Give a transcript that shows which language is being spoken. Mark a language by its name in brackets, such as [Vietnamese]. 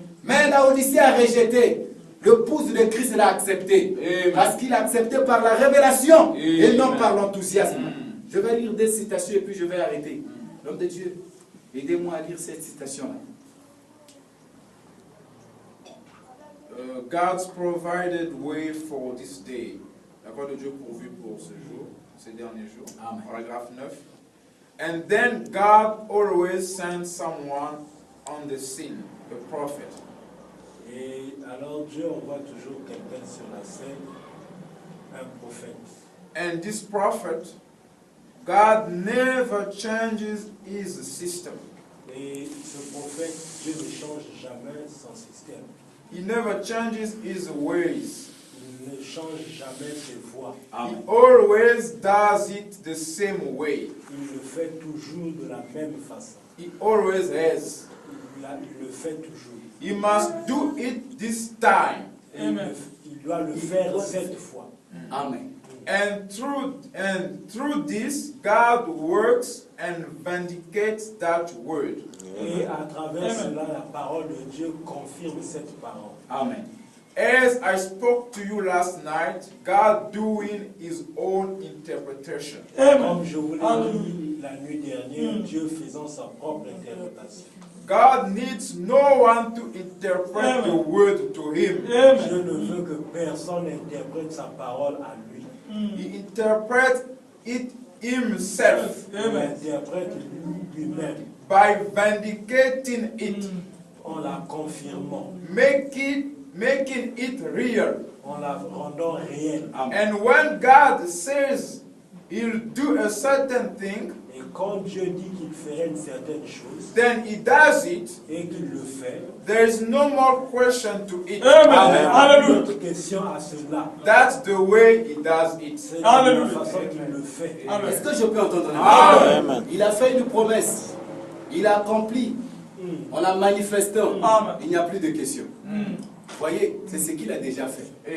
[French] Mais la Odyssée a rejeté. L'épouse de Christ l'a accepté. Parce qu'il a accepté par la révélation et non par l'enthousiasme. Je vais lire des citations et puis je vais arrêter. L'homme de Dieu, aidez-moi à lire cette citation-là. [English] God's provided way for this day. [French] La gloire de Dieu pourvu pour ce jour, ces derniers jours. Amen. Paragraphe 9. [English] And then God always sends someone on the scene, a prophet. [French] Et alors Dieu envoie toujours quelqu'un sur la scène, un prophète. [English] And this prophet, God never changes his system. [French] Et ce prophète, Dieu ne change jamais son système. [English] He never changes his ways. [French] Il ne change jamais ses voies. [English] He always does it the same way. [French] Il le fait toujours de la même façon. [English] He always has. [French] Il le fait toujours. [English] He must do it this time. [French] Il doit le faire cette fois. Amen. [English] And through this, God works and vindicates that word. [French] Et à travers cela, la parole de Dieu confirme cette parole. Amen. [English] As I spoke to you last night, God doing his own interpretation. [French] Comme je vous l'ai dit la nuit dernière, Dieu faisant sa propre interprétation. [English] God needs no one to interpret the word to him. [French] Dieu ne veut que personne interprète sa parole à lui. [English] He interprets it himself [French] Il interprète lui-même [English] by vindicating it, [French] en la confirmant, [English] making it real. [French] en la rendant réelle. [English] And when God says he'll do a certain thing, [French] Et quand Dieu dit qu'il ferait une certaine chose [English] then he does it. [French] et qu'il le fait, [English] There is no more question to it. [French] il n'y a pas d'autre question à cela. [English] That's the way he does it. [French] C'est de la façon qu'il le fait. Est-ce que je peux entendre la Amen. Il a fait une promesse. Il a accompli. On l'a manifesté. Il n'y a plus de questions. Voyez, c'est ce qu'il a déjà fait.